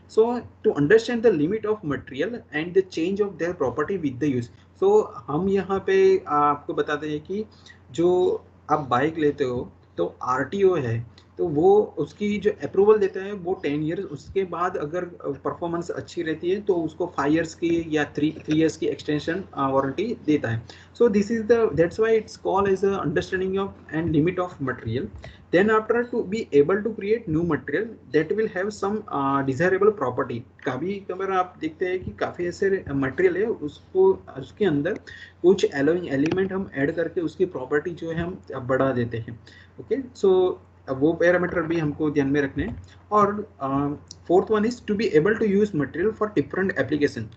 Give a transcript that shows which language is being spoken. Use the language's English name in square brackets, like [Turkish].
[English] so to understand the limit of material and the change of their property with the use, [Hindi] सो हम यहाँ पे आपको बताते हैं कि जो आप बाइक लेते हो तो आरटीओ है, तो वो उसकी जो अप्रूवल देता है वो 10 ईयर्स, उसके बाद अगर परफॉर्मेंस अच्छी रहती है तो उसको 5 ईयर्स की या 3 ईयर्स की एक्सटेंशन वारंटी देता है। [English] So this is the that's why it's called as a understanding of and limit of material. then after to be able to create new material that will have some desirable property। [Hindi] कभी कभार आप देखते हैं कि काफ़ी ऐसे material है उसको उसके अंदर कुछ एलोइंग एलिमेंट हम ऐड करके उसकी प्रॉपर्टी जो है हम बढ़ा देते हैं। ओके, सो वो पैरामीटर भी हमको ध्यान में रखने हैं। [English] और fourth one is to be able to use material for different application.